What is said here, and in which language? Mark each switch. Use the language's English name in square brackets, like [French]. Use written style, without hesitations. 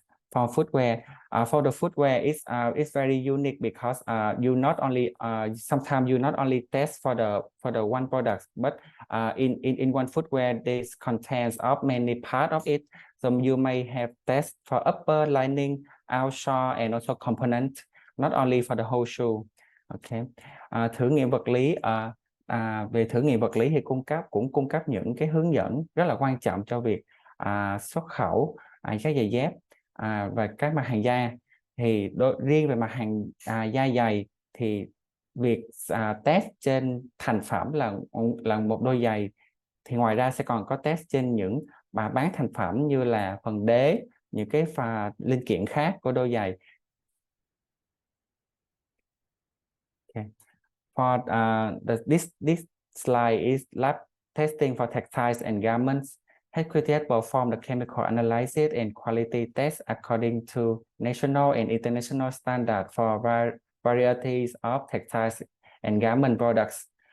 [English] For the footwear is very unique because you not only sometimes you not only test for the one product, but in one footwear this contains of many part of it. So you may have test for upper lining, outsole, and also component, not only for the whole shoe. Okay. [Vietnamese] Thử nghiệm vật lý về thử nghiệm vật lý thì cũng cung cấp những cái hướng dẫn rất là quan trọng cho việc xuất khẩu các giày dép và các mặt hàng da. Thì riêng về mặt hàng da giày thì việc test trên thành phẩm là một đôi giày, thì ngoài ra sẽ còn có test trên những bán thành phẩm như là phần đế, những cái linh kiện khác của đôi giày. [English] Okay. For this slide is lab testing for textiles and garments. Headquarters perform the chemical analysis and quality tests according to national and international standards for varieties of textiles and garment products.